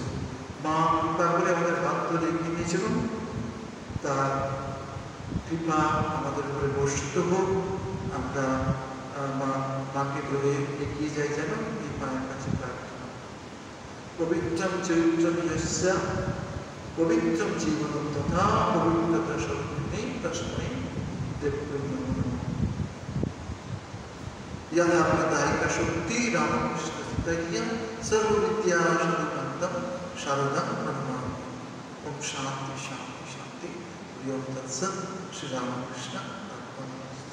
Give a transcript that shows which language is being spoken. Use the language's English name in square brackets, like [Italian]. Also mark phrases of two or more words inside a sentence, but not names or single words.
[Bangla] মা কৃপা করে আমাদের হাত ধরে এগিয়ে দিয়েছিলেন, তার কৃপা আমাদের উপরে বর্ষিত হোক। আমরা মাকে ধরে এগিয়ে যাই যেন এই মায়ের কাছে প্রার্থনা। [Sanskrit] পবিত্রম চরিত্রম যস্য পবিত্রম জীবনম তথা পবিত্রতা স্বরূপিণী তস্मै দেবৈ নমঃ। यदा प्रदायिका शक्ति रामकृष्ण तैया सर्वविद्या शरणागतम शारदं नमामि। ओम शांति शांति शांति। प्रियम तत्सत्। श्री रामकृष्ण अर्पणम्।